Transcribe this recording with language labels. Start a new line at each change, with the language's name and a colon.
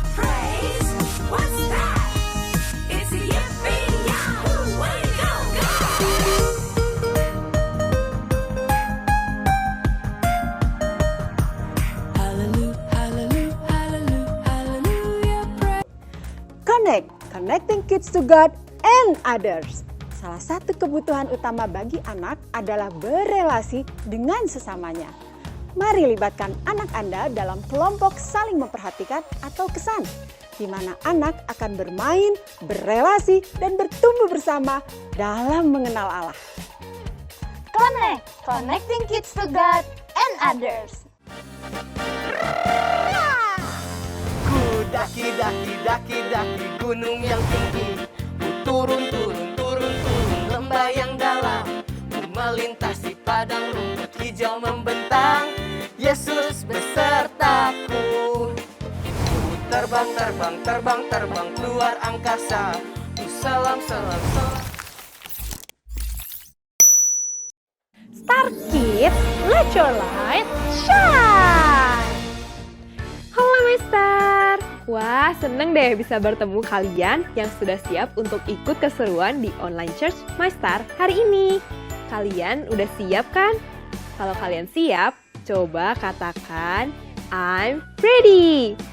English: Praise, what's that? It's a yippee yahoo, way to go, God! Hallelujah, hallelujah, hallelujah, hallelujah, praise. Connecting kids to God and others.
Indonesian: Salah satu kebutuhan utama bagi anak adalah berelasi dengan sesamanya. Mari libatkan anak Anda dalam kelompok saling memperhatikan atau kesan, di mana anak akan bermain, berelasi, dan bertumbuh bersama dalam mengenal Allah.
English: Connecting kids to God and others.
Indonesian: Ku daki gunung yang tinggi. Ku turun lembah yang dalam. Ku melintasi padang rumput hijau membentang. Yesus besertaku. Ku terbang keluar angkasa. Ku selam.
English: Star Kids, let your light shine!
Indonesian: Halo My Star! Wah, seneng deh bisa bertemu kalian yang sudah siap untuk ikut keseruan di online church My Star hari ini. Kalian udah siap kan? Kalau kalian siap, coba katakan
English: I'm ready.